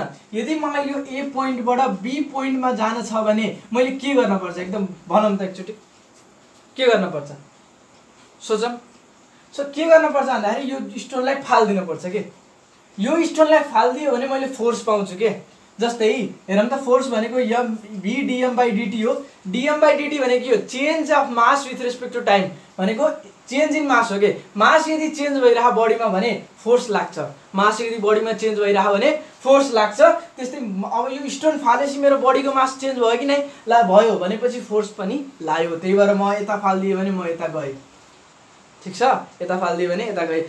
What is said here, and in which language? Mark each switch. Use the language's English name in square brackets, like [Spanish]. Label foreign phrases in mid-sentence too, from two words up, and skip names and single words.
[Nepali] यदि मलाई यो ए पोइन्टबाट बी पोइन्टमा जान छ भने मैले के गर्न पर्छ, एकदम भनौँ त एकचोटि के गर्न पर्छ, सोचौँ। सो के गर्न पर्छ भन्दाखेरि यो स्टोनलाई फालिदिनु पर्छ के, यो स्टोनलाई फालिदियो भने मैले फोर्स पाउँछु के। जस्तै हेरौँ त, फोर्स भनेको v dm बाई dt हो। dm बाई dt भनेको के हो, [English] change of mass with respect to time [Nepali] भनेको [English] change in mass [Nepali] हो के। मास यदि चेन्ज भइरह्यो बडीमा भने फोर्स लाग्छ, मास यदि बडीमा चेन्ज भइरह्यो भने फोर्स लाग्छ। त्यस्तै अब यो स्टोन फालेपछि मेरो बडीको मास चेन्ज भयो कि नै, ला भयो भनेपछि फोर्स पनि लाग्यो, त्यही भएर म यता फालिदिएँ भने म यता गएँ, ठिक छ, यता फालिदिएँ भने यता गएँ।